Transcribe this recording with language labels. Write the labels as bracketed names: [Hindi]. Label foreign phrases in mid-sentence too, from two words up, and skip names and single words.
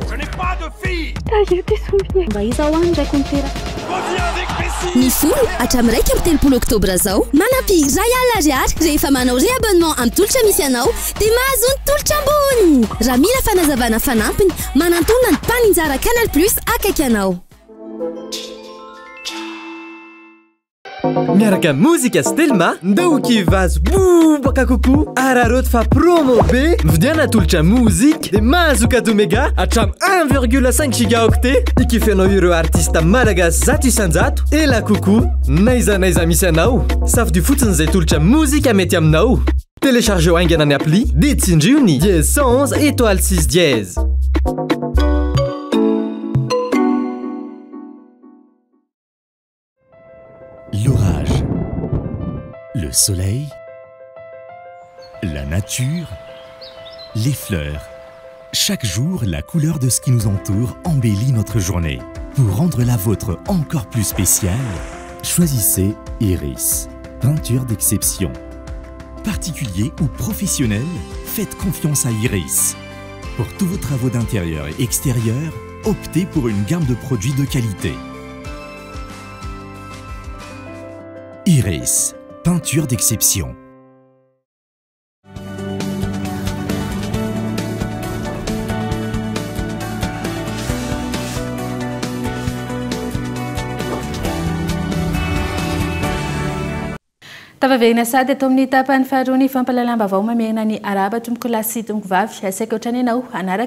[French] Je n'ai pas de fille. J'ai des souvenirs. Reviens avec Messi. [Malagasy] Ny folo hatramin'iraika amin'ny telopolo oktobra zao manampy ray alina ariary rehefa manao réabonnement amin'ny tolotra misy anao dia mahazo ny tolotra ambony. Raha mila fanazavana fanampiny manantona ny mpaninjara Canal Plus akaiky anao. Miaraka muzika Stelma ndao kivazo bobaka kokoa araroty fa promo be mividiana tolotra muzika dia mahazo [French] cadeau méga [Malagasy] hatramy 1,5 gigaoctet ikifenao ireo artista malagasy zato isanjato ela kokoa naiza misy anao safidy fotsiny izay tolotra muzika mety aminao. Téléchargeo aingana ny appli dia tsindriony dièse 111 étoile 6 dièse. [French] L'orage, le soleil, la nature, les fleurs. Chaque jour, la couleur de ce qui nous entoure embellit notre journée. Pour rendre la vôtre encore plus spéciale, choisissez Iris, peinture d'exception. Particulier ou professionnel, faites confiance à Iris. Pour tous vos travaux d'intérieur et extérieur, optez pour une gamme de produits de qualité. Iris, peinture d'exception. [Malagasy] Tavaverina sady atao amin'ny tapany faharoa ny fampahalalam-baovao mamerina ny araba tomboko lahy sy tomboko vavy asaika ohatrany ianao anaraka